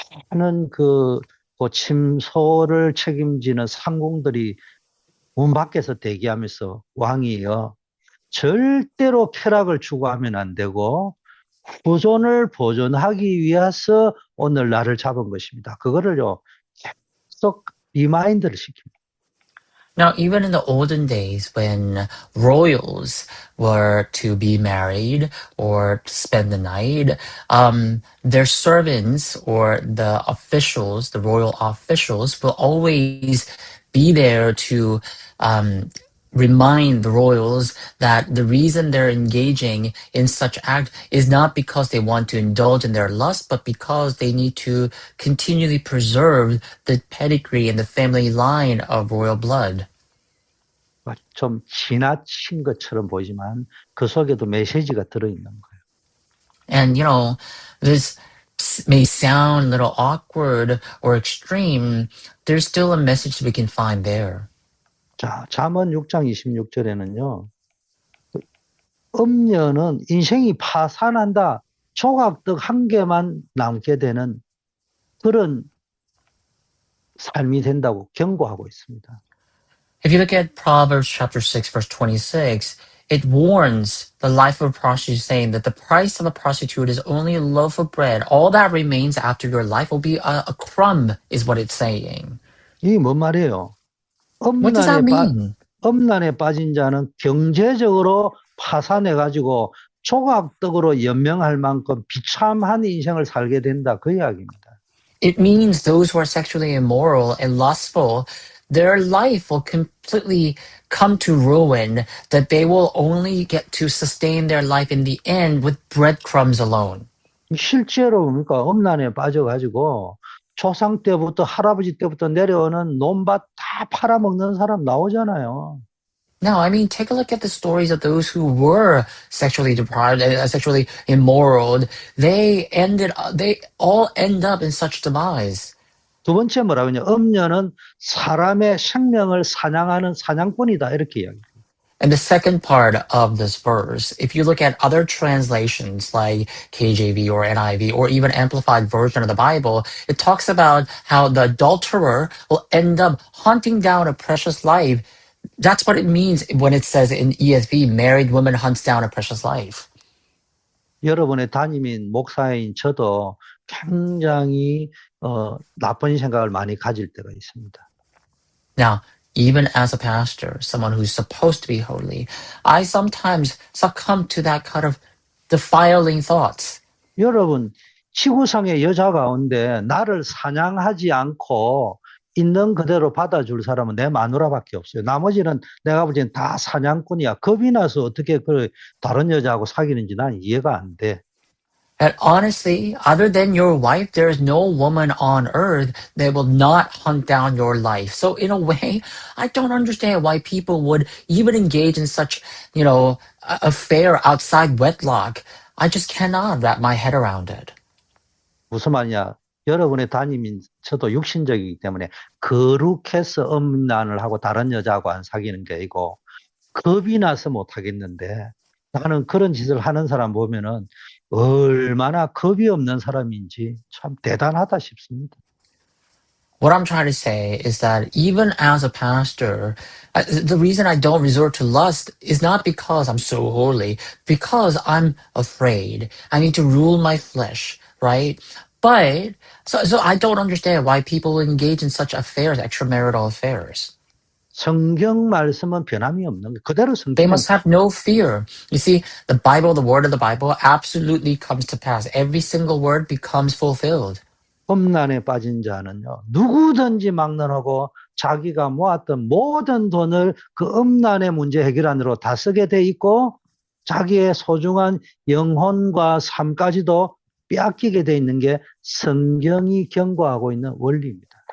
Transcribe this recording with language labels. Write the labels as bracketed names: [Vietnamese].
[Korean] 많은 그 침소를 책임지는 상궁들이 문 밖에서 대기하면서 왕이요. 절대로 쾌락을 추구하면 안 되고 후존을 보존하기 위해서 오늘 나를 잡은 것입니다. 그거를요. 계속 리마인드를 시킵니다. [English] Now, even in the olden days when royals were to be married or to spend the night, their servants or the officials, the royal officials, will always be there to remind the royals that the reason they're engaging in such act is not because they want to indulge in their lust, but because they need to continually preserve the pedigree and the family line of royal blood. [Korean] 좀 지나친 것처럼 보이지만 그 속에도 메시지가 들어있는 거예요. [English] And, this may sound a little awkward or extreme. There's still a message we can find there. [Korean] 자, 잠언 6장 26절에는요. 음녀는 인생이 파산한다. 조각떡 한 개만 남게 되는 그런 삶이 된다고 경고하고 있습니다. [English] If you look at Proverbs chapter 6, verse 26, it warns the life of a prostitute, saying that the price of a prostitute is only a loaf of bread. All that remains after your life will be a crumb, is what it's saying. [Korean] 이게 뭔 말이에요? [English] What does that mean? [Korean] 음란에 빠진 자는 경제적으로 파산해가지고 조각떡으로 연명할 만큼 비참한 인생을 살게 된다. 그 이야기입니다. [English] It means those who are sexually immoral and lustful, their life will completely come to ruin, that they will only get to sustain their life in the end with breadcrumbs alone. [Korean] 실제로 그러니까 음란에 빠져가지고 조상 때부터 할아버지 때부터 내려오는 논밭 다 팔아먹는 사람 나오잖아요. [English] Now, I mean, take a look at the stories of those who were sexually deprived, sexually immoral. They all end up in such demise. [Korean] 두 번째 뭐라고요? 음녀는 사람의 생명을 사냥하는 사냥꾼이다. 이렇게 이야기해요. [English] And the second part of this verse, if you look at other translations like KJV or NIV or even amplified version of the Bible, it talks about how the adulterer will end up hunting down a precious life. That's what it means when it says in ESV, married woman hunts down a precious life. [Korean] 여러분의 담임인 목사인 저도 굉장히 나쁜 생각을 많이 가질 때가 있습니다. [English] Now, even as a pastor, someone who's supposed to be holy, I sometimes succumb to that kind of defiling thoughts. [Korean] 여러분, 지구상의 여자 가운데 나를 사냥하지 않고 있는 그대로 받아줄 사람은 내 마누라밖에 없어요. 나머지는 내가 볼 때는 다 사냥꾼이야. 겁이 나서 어떻게 다른 여자하고 사귀는지 난 이해가 안 돼. [English] And honestly, other than your wife, there is no woman on earth that will not hunt down your life. So in a way, I don't understand why people would even engage in such, affair outside wedlock. I just cannot wrap my head around it. [Korean] 무슨 말이냐? 여러분의 담임인 저도 육신적이기 때문에 거룩해서 음란을 하고 다른 여자하고 안 사귀는 게 아니고 겁이 나서 못 하겠는데 나는 그런 짓을 하는 사람 보면은 얼마나 겁이 없는 사람인지 참 대단하다 싶습니다. [English] What I'm trying to say is that even as a pastor, the reason I don't resort to lust is not because I'm so holy, because I'm afraid. I need to rule my flesh, right? But so I don't understand why people engage in such affairs, extramarital affairs. [Korean] 성경 말씀은 변함이 없는 거 그대로 [English] They must have no fear. You see, the Bible, the word of the Bible, absolutely comes to pass. Every single word becomes fulfilled. [Korean] 음란에 빠진 자는요 누구든지 막론하고 자기가 모았던 모든 돈을 그 음란의 문제 해결하느라 다 쓰게 돼 있고 자기의 소중한 영혼과 삶까지도 빼앗기게 돼 있는 게 성경이 경고하고 있는 원리입니다.